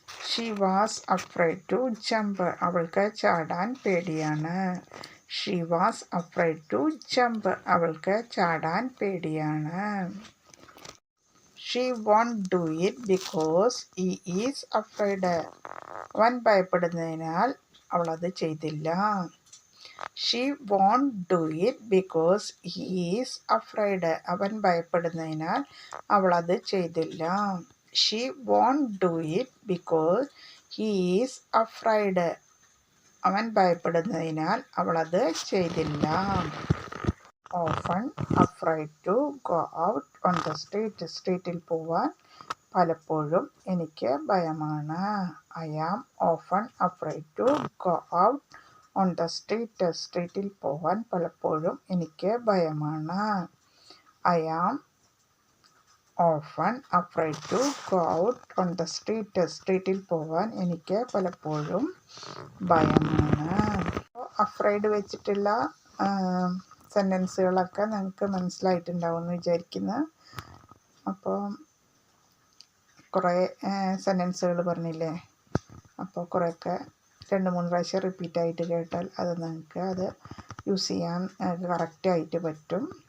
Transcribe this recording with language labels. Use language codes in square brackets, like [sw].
[en] She was afraid to jump. [ml] അവൾക്ക് ചാടാൻ പേടിയാണ്. [en] She was afraid to jump. [ml] അവൾക്ക് ചാടാൻ പേടിയാണ്. [en] She won't do it because he is afraid. [ml] അവൻ ഭയപ്പെടുന്നതിനാൽ അവളത് ചെയ്തില്ല. [en] She won't do it because he is afraid. [ml] അവൻ ഭയപ്പെടുന്നതിനാൽ അവളത് ചെയ്തില്ല. [en] She won't do it because he is afraid. [ml] അവൻ ഭയപ്പെടുന്നതിനാൽ അവളത് ചെയ്തില്ല. [en] Often afraid to go out on the street. [ml] സ്ട്രീറ്റിൽ പോവാൻ പലപ്പോഴും എനിക്ക് ഭയമാണ്. [en] I am often afraid to go out on the street. [ml] സ്ട്രീറ്റിൽ പോവാൻ പലപ്പോഴും എനിക്ക് ഭയമാണ്. [en] I am often afraid to go out on the street. [ml] സ്ട്രീറ്റിൽ പോവാൻ എനിക്ക് പലപ്പോഴും ഭയമാണ്. അഫ്രൈഡ് വെച്ചിട്ടുള്ള സെൻറ്റൻസുകളൊക്കെ നിങ്ങൾക്ക് മനസ്സിലായിട്ടുണ്ടാവുമെന്ന് വിചാരിക്കുന്നു. അപ്പോൾ കുറേ സെൻറ്റൻസുകൾ പറഞ്ഞില്ലേ, അപ്പോൾ കുറേയൊക്കെ 2-3 പ്രാവശ്യം റിപ്പീറ്റായിട്ട് കേട്ടാൽ അത് നിങ്ങൾക്ക് അത് യൂസ് ചെയ്യാൻ കറക്റ്റായിട്ട് പറ്റും.